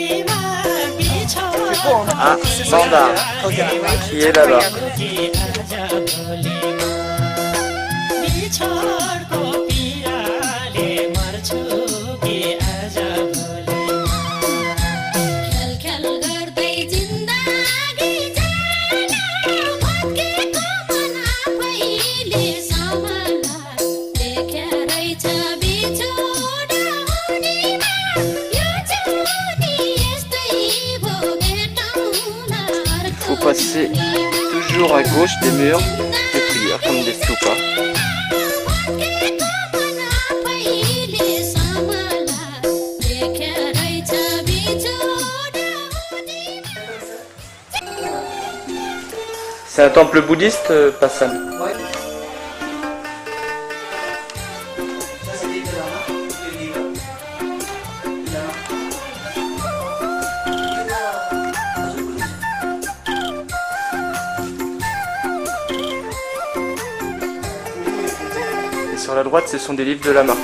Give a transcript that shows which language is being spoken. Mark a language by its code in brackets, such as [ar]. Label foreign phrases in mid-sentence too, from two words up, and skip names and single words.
[fr] Ah, Banda, qui est là-bas. [ne] भोलिमा बिछोडको पीडाले मर्छु कि आज भोलिमा खेल खेल गर्दै जिन्दगी जान भत्केको मन आफैले सम्हाला देख्या रहेछ बिछोड हुनेमा यो जुनी यस्तै भो भेटौँला अर्को [fr] Faut passer toujours à gauche des murs de prière, comme des stupas. [ne] भत्केको मन आफैले सम्हाला देख्या रहेछ बिछोड हुनेमा [fr] C'est un temple bouddhiste, Passan. Ouais. Ça c'est des lamas, des livres. Et sur la droite, ce sont des livres de lama.